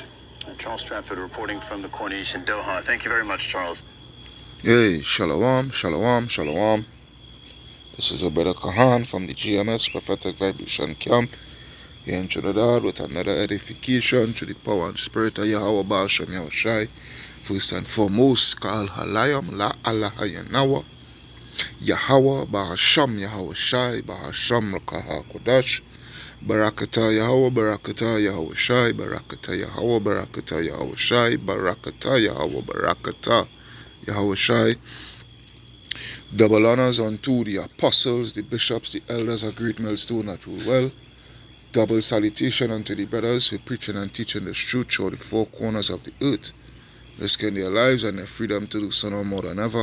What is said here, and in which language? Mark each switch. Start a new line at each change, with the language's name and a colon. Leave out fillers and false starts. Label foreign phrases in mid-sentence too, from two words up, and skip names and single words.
English: Charles Stratford reporting from the Corniche in Doha. Thank you very much, Charles. Hey, shalom, shalom, shalom. This is your brother Kahan from the GMS Prophetic Vibration Camp here in Trinidad with another edification to the power and spirit of Yahweh Ba'ashem Yahushai. First and foremost, Ka'al Halayam La Allah Yanawa Yahweh Ba'ashem Yahushai Ba'ashem Rakaha Kodash Barakata Yahweh Barakata Yahushai Barakata Yahweh Barakata Yahushai Barakata Yahweh Barakata Yahushai. Double honors unto the apostles, the bishops, the elders of Great Millstone that rule well. double salutation unto the brothers who preaching and teaching the truth through the four corners of the earth, risking their lives and their freedom to do so no more than ever.